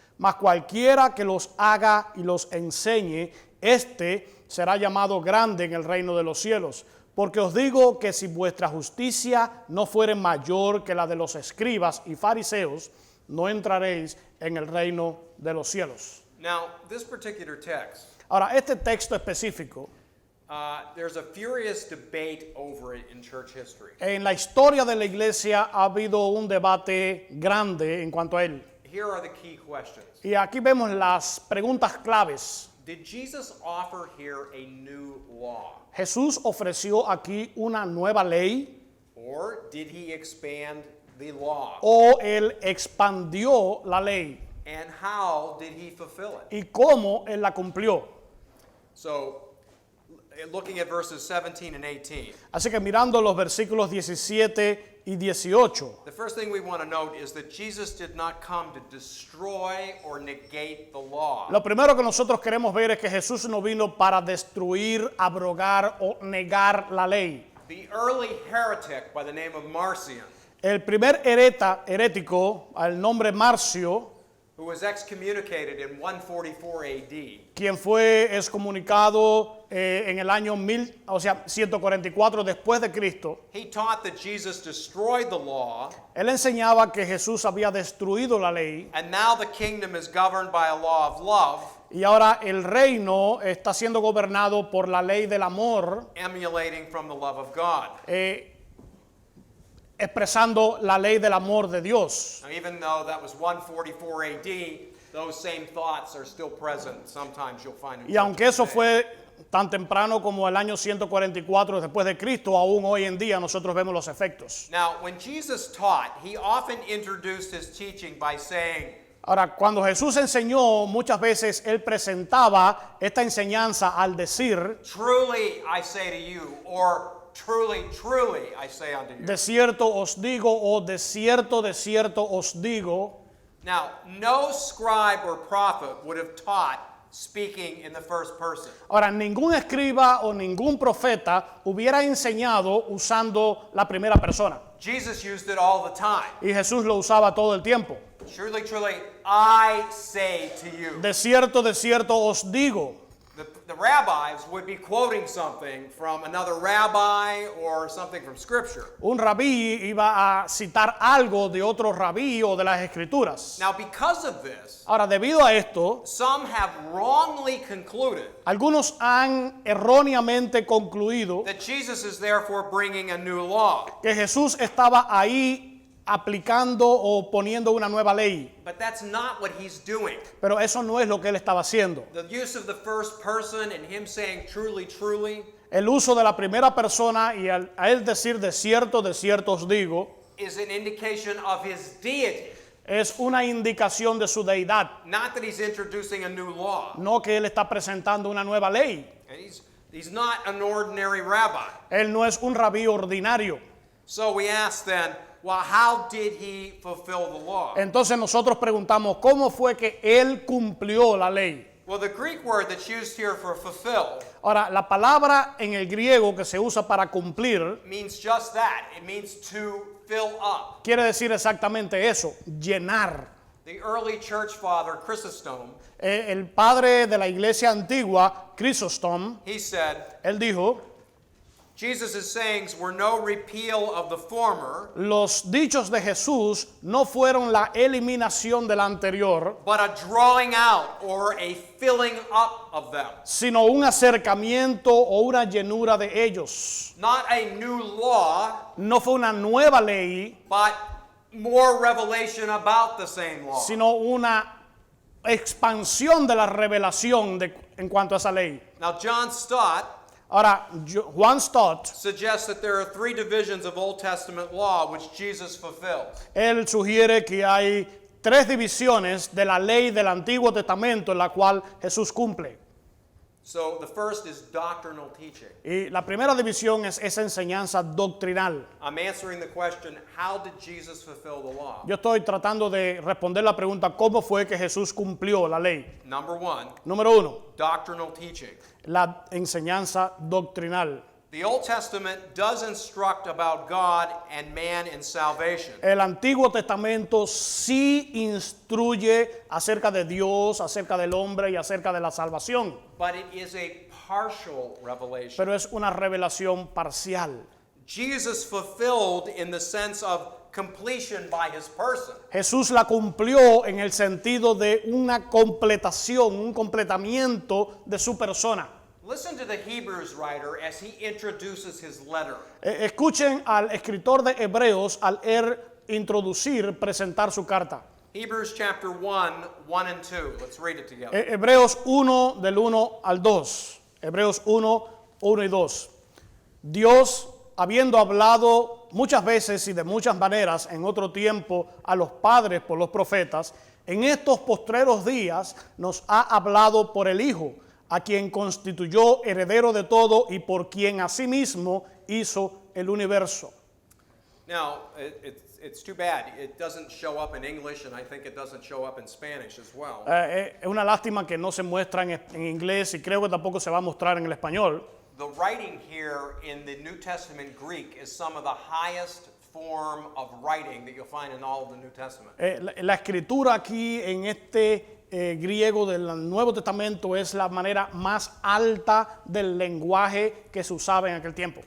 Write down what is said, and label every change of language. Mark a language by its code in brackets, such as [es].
[es] Mas cualquiera que los haga y los enseñe, éste será llamado grande en el reino de los cielos. Porque os digo que si vuestra justicia no fuere mayor que la de los escribas y fariseos, no entraréis en el reino de los cielos. [en] Now, this particular text, [es] Ahora, este texto específico, [en] there's a furious debate over it in church history. [es] en la historia de la iglesia ha habido un debate grande en cuanto a él. [en] Here are the key questions. [es] Y aquí vemos las preguntas claves. [en] Did Jesus offer here a new law? [es] ¿Jesús ofreció aquí una nueva ley [en] Or did he expand the law? [es] o él expandió la ley? [en] And how did he fulfill it? [es] ¿Y cómo él la cumplió? [en] So, looking at verses 17 and 18, [es] Así que mirando los versículos 17 y 18, [en] the first thing we want to note is that Jesus did not come to destroy or negate the law. [es] lo primero que nosotros queremos ver es que Jesús no vino para destruir, abrogar o negar la ley. [en] The early heretic by the name of Marcion, [es] El primer herético, al nombre Marcio, [en] who was excommunicated in 144 AD, [es] quien fue excomunicado en el año 144 después de Cristo, [en] he taught that Jesus destroyed the law, [es] él enseñaba que Jesús había destruido la ley [en] and now the kingdom is governed by a law of love, [es] y ahora el reino está siendo gobernado por la ley del amor, [en] emulating from the love of God. [es] expresando la ley del amor de Dios. [en] Now, even though that was 144 AD, those same thoughts are still present. Sometimes you'll find in [es] Y aunque [en] churches [es] eso [en] today. [es] fue tan temprano como el año 144 después de Cristo, aún hoy en día nosotros vemos los efectos. [en] Now, when Jesus taught, he often introduced his teaching by saying, [es] Ahora, cuando Jesús enseñó, muchas veces él presentaba esta enseñanza al decir, [en] "Truly I say to you," or "Truly, truly I say unto you." [es] de cierto os digo, o de cierto os digo. [en] Now, no scribe or prophet would have taught speaking in the first person. [es] Ahora, ningún escriba o ningún profeta hubiera enseñado usando la primera persona. [en] Jesus used it all the time. [es] Y Jesús lo usaba todo el tiempo. [en] Truly, truly, I say to you. [es] De cierto os digo. [en] The rabbis would be quoting something from another rabbi or something from Scripture. [es] Un rabí iba a citar algo de otro rabí o de las escrituras. [en] Now, because of this, [es] Ahora, debido a esto, [en] some have wrongly concluded [es] algunos han erróneamente concluido [en] that Jesus is therefore bringing a new law. [es] que Jesús estaba ahí aplicando o poniendo una nueva ley. [en] But that's not what he's doing. [es] Pero eso no es lo que él estaba haciendo. [en] The use of the first person and him saying truly, truly [es] El uso de la primera persona y a él decir de cierto os digo, [en] is an indication of his deity. [es] es una indicación de su deidad, [en] Not that he's introducing a new law. [es] no que él está presentando una nueva ley. [en] And he's not an ordinary rabbi. [es] Él no es un rabí ordinario. [en] So we ask then, well, how did he fulfill the law? [es] Entonces nosotros preguntamos, ¿cómo fue que él cumplió la ley? [en] Well, the Greek word that's used here for fulfill [es] Ahora, la palabra en el griego que se usa para cumplir [en] means just that. It means to fill up. [es] quiere decir exactamente eso, llenar. [en] The early church father, Chrysostom, [es] El padre de la iglesia antigua, Crisóstomo, [en] he said, [es] él dijo, [en] Jesus' sayings were no repeal of the former, [es] los dichos de Jesús no fueron la eliminación del anterior, [en] but a drawing out or a filling up of them. [es] sino un acercamiento o una llenura de ellos. [en] Not a new law, [es] No fue una nueva ley, [en] but more revelation about the same law. [es] sino una expansión de la revelación en cuanto a esa ley. [en] Now, John Stott [es] Ahora, Juan Stott, [en] suggests that there are three divisions of Old Testament law which Jesus fulfilled. [es] él sugiere que hay tres divisiones de la ley del Antiguo Testamento en la cual Jesús cumple. [en] So the first is doctrinal teaching. [es] Y la primera división es esa enseñanza doctrinal. [en] I'm answering the question, how did Jesus fulfill the law? [es] Yo estoy tratando de responder la pregunta, ¿cómo fue que Jesús cumplió la ley? [en] Number one, [es] Número uno, [en] doctrinal teaching. [es] la enseñanza doctrinal. [en] The Old Testament does instruct about God and man in salvation. [es] El Antiguo Testamento sí instruye acerca de Dios, acerca del hombre y acerca de la salvación, [en] But it is a partial revelation. [es] pero es una revelación parcial. [en] Jesus fulfilled in the sense of completion by his person. [es] Jesús la cumplió en el sentido de una completación, un completamiento de su persona. [en] Listen to the Hebrews writer as he introduces his letter. [es] Escuchen al escritor de Hebreos al introducir, presentar su carta. [en] Hebrews chapter 1, 1 and 2. Let's read it together. [es] Hebreos 1 del 1 al 2. Hebreos 1, 1 y 2. Dios, habiendo hablado muchas veces y de muchas maneras en otro tiempo a los padres por los profetas, en estos postreros días nos ha hablado por el Hijo, a quien constituyó heredero de todo y por quien asimismo hizo el universo. [en] Now, it's too bad. It doesn't show up in English, and I think it doesn't show up in Spanish as well. [es] Es una lástima que no se muestra en inglés y creo que tampoco se va a mostrar en el español. [en] The writing here in the New Testament Greek is some of the highest form of writing that you'll find in all of the New Testament. [es] La escritura aquí en este griego del Nuevo Testamento es la manera más alta del lenguaje que se usaba en aquel tiempo.